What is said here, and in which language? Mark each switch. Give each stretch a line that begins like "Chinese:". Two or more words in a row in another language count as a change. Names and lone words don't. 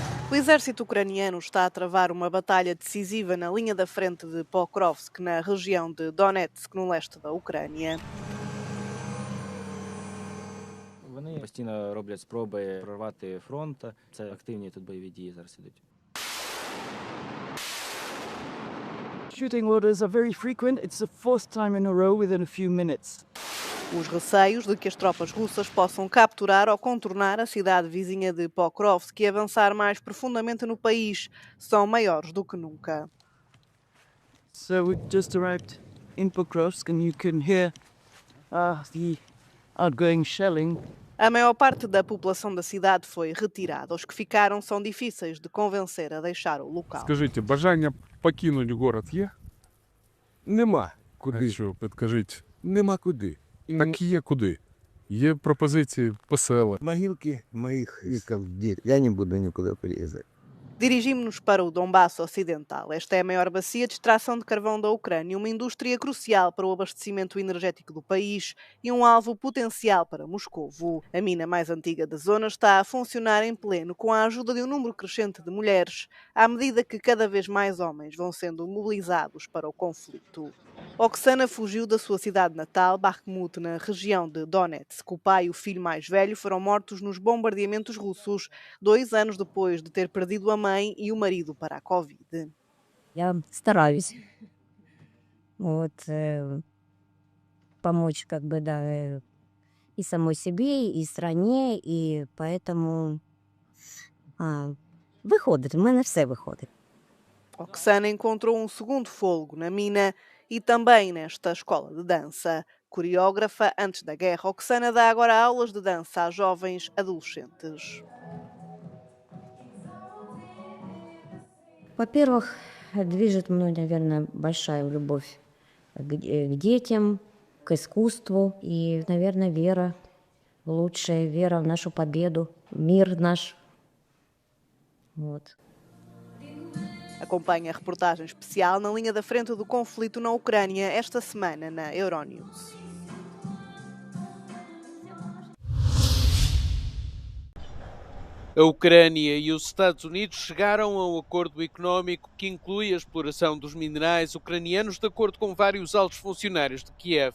Portuguese: O exército ucraniano está a travar uma batalha decisiva na linha da frente de Pokrovsk, na região de Donetsk, no leste da Ucrânia.
Ukrainian: Вони постійно роблять спроби прорвати фронт. Це активні тут бойові дії зараз ідуть.
English: Shooting orders are very frequent. It's the fourth time in a row within a few minutes.
Portuguese: Os receios de que as tropas russas possam capturar ou contornar a cidade vizinha de Pokrovsk e avançar mais profundamente no país são maiores do que nunca.
English: So we just arrived in Pokrovsk and you can hear the outgoing shelling.
Portuguese: A maior parte da população da cidade foi retirada. Os que ficaram são difíceis de convencer a deixar o local.
Ukrainian: Скажіть, бажання покинути город є? Нема А куди. що, підкажіть. Нема куди. Так є куди. Є пропозиції по селах.
Russian: Могилки моих веков нет. Я не буду никуда приезжать.
Portuguese: Dirigimos-nos para o Donbass Ocidental. Esta é a maior bacia de extração de carvão da Ucrânia, uma indústria crucial para o abastecimento energético do país e um alvo potencial para Moscovo. A mina mais antiga da zona está a funcionar em pleno com a ajuda de um número crescente de mulheres, à medida que cada vez mais homens vão sendo mobilizados para o conflito. Oksana fugiu da sua cidade natal, Bakhmut, na região de Donetsk. O pai e o filho mais velho foram mortos nos bombardeamentos russos, 2 anos depois de ter perdido a mãe e o marido para a Covid.
Russian: Я стараюсь помочь и самой себе, и стране, и поэтому
Ukrainian: виходить, в мене все виходить.
Portuguese: Oksana encontrou um segundo fôlego na mina e também nesta escola de dança. Coreógrafa antes da guerra, Oksana dá agora aulas de dança a jovens adolescentes.
Russian: Во-первых, движет мной, наверное, большая любовь к детям, к искусству и, наверное, вера, лучшая вера в нашу победу, мир наш. Вот.
Portuguese: Acompanha a reportagem especial na linha da frente do conflito na Ucrânia esta semana na Euronews. A Ucrânia e os Estados Unidos chegaram a um acordo económico que inclui a exploração dos minerais ucranianos, de acordo com vários altos funcionários de Kiev.